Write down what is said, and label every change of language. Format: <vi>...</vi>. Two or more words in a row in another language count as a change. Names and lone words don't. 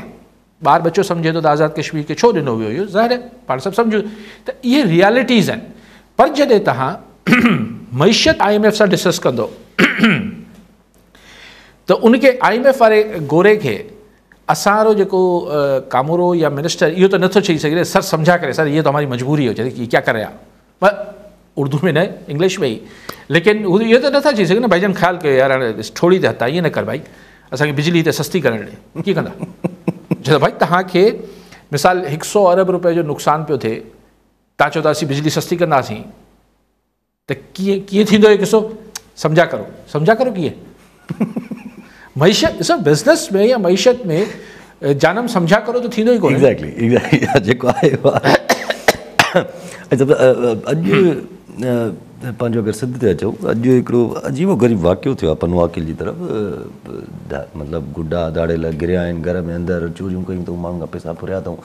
<sd>ॿार बच्चो सम्झे थो त आज़ादु कश्मीर खे छो ॾिनो वियो. इहो ज़ाहिर आहे, पाण सभु सम्झूं त इहे रियलिटीज़ आहिनि. पर जॾहिं तव्हां मईशत IMF सां डिस्कस कंदो त उनखे IMF वारे गोरे खे असांजो जेको कामोरो या मिनिस्टर इहो त नथो चई सघे सर समझा करे,</sd> <ur>سر یہ تو ہماری مجبوری ہے، چلے کہ کیا کر رہے آپ، پر اردو میں نہ، انگلش میں ہی.</ur> <sd>लेकिन इहो त नथा चई सघे न भाईजान ख़्यालु कयो यार थोड़ी त हथा ईअं न कर भाई, असांखे बिजली त सस्ती करणु ॾे. कीअं कंदा? छो भाई तव्हांखे मिसाल 100 अरब रुपए जो नुक़सानु पियो थिए, तव्हां चओ था असीं बिजली सस्ती कंदासीं, त कीअं थींदो इहो किसो?</sd> <ur>سمجھا کرو</ur> <sd>कीअं? मईशत ॾिसो, बिज़नेस में या मईशत में</sd> <ur>جانم سمجھا کرو</ur> <sd>त थींदो ई कोन्हे. एग्ज़ैक्टली. जेको आहे अॼु पंहिंजो अगरि सिध ते अचूं, अॼु हिकिड़ो अजीबो ग़रीब वाक़ियो थियो आहे पनवाकिल जी तरफ़. मतिलबु गुड्डा दाड़ेल गिरिया आहिनि घर में, अंदरि चोरियूं कयूं अथऊं, माण्हुनि खां पैसा फुरिया अथऊं.</sd>